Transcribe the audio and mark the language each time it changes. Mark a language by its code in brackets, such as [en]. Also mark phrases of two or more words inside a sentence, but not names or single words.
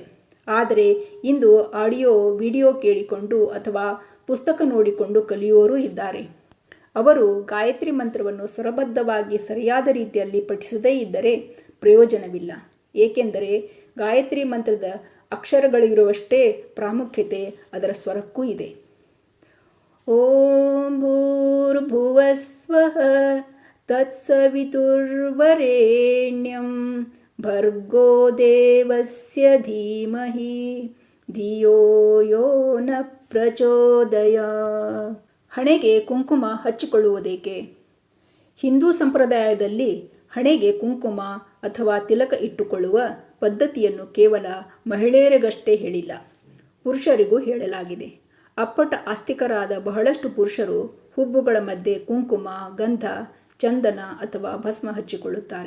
[kn] ಆದರೆ ಇಂದು ಆಡಿಯೋ, ವಿಡಿಯೋ ಕೇಳಿಕೊಂಡು ಅಥವಾ ಪುಸ್ತಕ ನೋಡಿಕೊಂಡು ಕಲಿಯುವವರೂ ಇದ್ದಾರೆ. ಅವರು ಗಾಯತ್ರಿ ಮಂತ್ರವನ್ನು ಸ್ವರಬದ್ಧವಾಗಿ ಸರಿಯಾದ ರೀತಿಯಲ್ಲಿ ಪಠಿಸದೇ ಇದ್ದರೆ ಪ್ರಯೋಜನವಿಲ್ಲ. ಏಕೆಂದರೆ ಗಾಯತ್ರಿ ಮಂತ್ರದ ಅಕ್ಷರಗಳಿರುವಷ್ಟೇ ಪ್ರಾಮುಖ್ಯತೆ ಅದರ ಸ್ವರಕ್ಕೂ ಇದೆ. [sa] ಓಂ ಭೂರ್ಭುವಸ್ವಃ ತತ್ಸವಿತುರ್ವರೆಣ್ಯಂ ಭರ್ಗೋ ದೇವಸ್ಯ ಧೀಮಹಿ ಧಿಯೋ ಯೋ ನ ಪ್ರಚೋದಯಾತ್. [kn] ಹಣೆಗೆ ಕುಂಕುಮ ಹಚ್ಚಿಕೊಳ್ಳುವುದೇಕೆ? ಹಿಂದೂ ಸಂಪ್ರದಾಯದಲ್ಲಿ ಹಣೆಗೆ ಕುಂಕುಮ ಅಥವಾ ತಿಲಕ ಇಟ್ಟುಕೊಳ್ಳುವ ಪದ್ಧತಿಯನ್ನು ಕೇವಲ ಮಹಿಳೆಯರಿಗಷ್ಟೇ ಹೇಳಿಲ್ಲ, ಪುರುಷರಿಗೂ ಹೇಳಲಾಗಿದೆ. ಅಪ್ಪಟ ಆಸ್ತಿಕರಾದ ಬಹಳಷ್ಟು ಪುರುಷರು ಹುಬ್ಬುಗಳ ಮಧ್ಯೆ ಕುಂಕುಮ, ಗಂಧ, ಚಂದನ ಅಥವಾ ಭಸ್ಮ ಹಚ್ಚಿಕೊಳ್ಳುತ್ತಾರೆ.